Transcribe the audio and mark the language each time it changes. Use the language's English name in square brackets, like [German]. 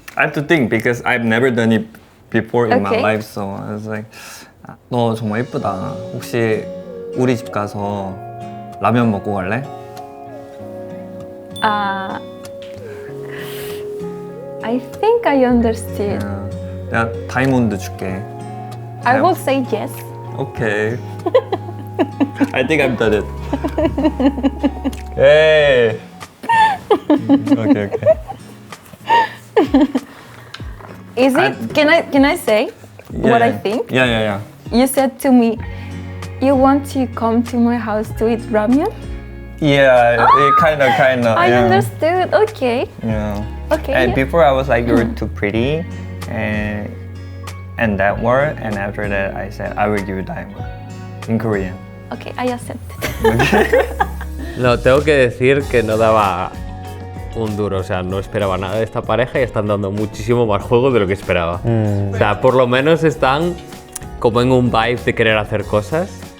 [English] I have to think because I've never done it before in my Okay. life, so I was like, [Korean] 너 정말 예쁘다. 혹시 우리 집 가서 라면 먹고 갈래? [English] I think I understood. [Korean] 내가 다이몬드 줄게. [English] I will say yes. Okay. I think I've done it. Hey. Okay, okay. Is it? Can I say what I think? Yeah. You said to me, you want to come to my house to eat ramen? Yeah, kind of. I yeah. understood. Okay. Yeah. Okay. And yeah. before I was like, you're too pretty, and that word, and after that I said, I will give you diamond in Korean. Okay, I accept it. [Spanish] No, tengo que decir que no daba un duro, o sea, no esperaba nada de esta pareja y están dando muchísimo más juego de lo que esperaba. O sea, por lo menos están como en un vibe de querer hacer cosas.